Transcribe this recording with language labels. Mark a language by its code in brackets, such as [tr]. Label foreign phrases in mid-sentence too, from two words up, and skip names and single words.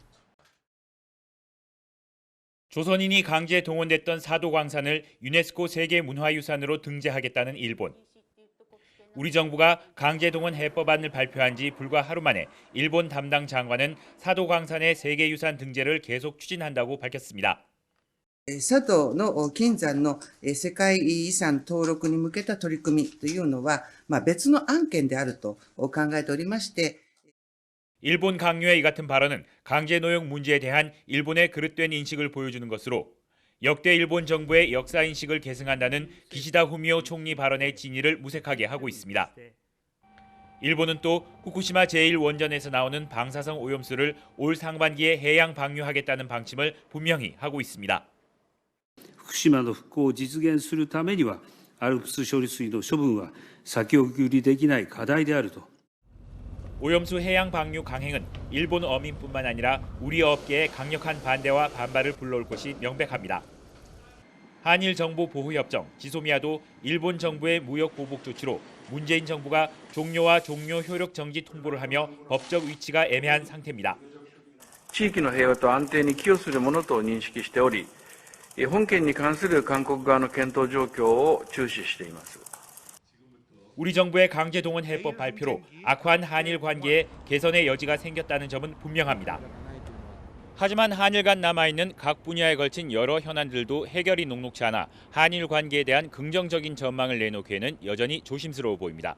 [ko] 조선인이 강제 동원됐던 사도광산을 유네스코 세계문화유산으로 등재하겠다는 일본. 우리 정부가 강제동원 해법안을 발표한 지 불과 하루 만에 일본 담당 장관은 사도광산의 세계유산 등재를 계속 추진한다고 밝혔습니다. [ja] 佐渡の金山の世界遺産登録に向けた取り組みというのは、別の案件であると考えておりまして [ko] 일본 강요의 이 같은 발언은 강제 노역 문제에 대한 일본의 그릇된 인식을 보여주는 것으로 역대 일본 정부의 역사인식을 계승한다는 기시다 후미오 총리 발언의 진위를 무색하게 하고 있습니다. 일본은 또 후쿠시마 제1원전에서 나오는 방사성 오염수를 올 상반기에 해양 방류하겠다는 방침을 분명히 하고 있습니다. [ja] 福島の復興を実現するためにはALPS処理水の処分は先送りできない課題であると [ko] 오염수 해양 방류 강행은 일본 어민뿐만 아니라 우리 업계의 강력한 반대와 반발을 불러올 것이 명백합니다. 한일 정보 보호 협정 지소미아도 일본 정부의 무역 보복 조치로 문재인 정부가 종료와 종료 효력 정지 통보를 하며 법적 위치가 애매한 상태입니다. [ja] 地域の平和と安定に寄与するものと認識しており、本件に関する韓国側の検討状況を注視しています。 [ko] 우리 정부의 강제동원 해법 발표로 악화한 한일 관계에 개선의 여지가 생겼다는 점은 분명합니다. 하지만 한일 간 남아있는 각 분야에 걸친 여러 현안들도 해결이 녹록치 않아 한일 관계에 대한 긍정적인 전망을 내놓기에는 여전히 조심스러워 보입니다.